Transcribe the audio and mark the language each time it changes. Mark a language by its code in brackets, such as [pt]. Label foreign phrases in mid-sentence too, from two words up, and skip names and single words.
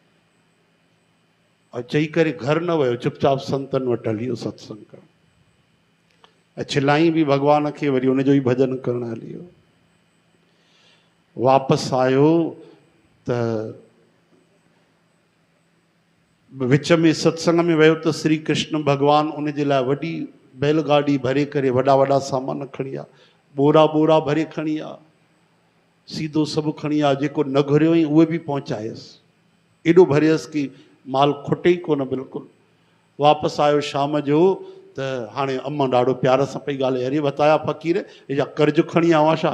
[sd] और चई करे घर न वियो, चुपचाप संतनि वटि हली वियो सत्संग करणु, ऐं चिल्लाई बि भॻवान खे, वरी हुनजो ई भॼन करणु हली वियो। वापसि आयो त विच में सत्संग में वियो त श्री कृष्ण भॻवान उन जे लाइ वॾी बैलगाॾी भरे करे वॾा वॾा सामान खणी आ, बोरा बोरा भरे खणी आ, सीधो सभु खणी आ, जेको न घुरियो हुई उहे बि पहुचायसि, एॾो भरियसि कि माल खुटे ई कोन बिल्कुलु। वापसि आयो शाम जो त हाणे अम्मा ॾाढो प्यार सां पई ॻाल्हाए, अरे बताया फ़क़ीर, इहा कर्ज़ु खणी आवां छा?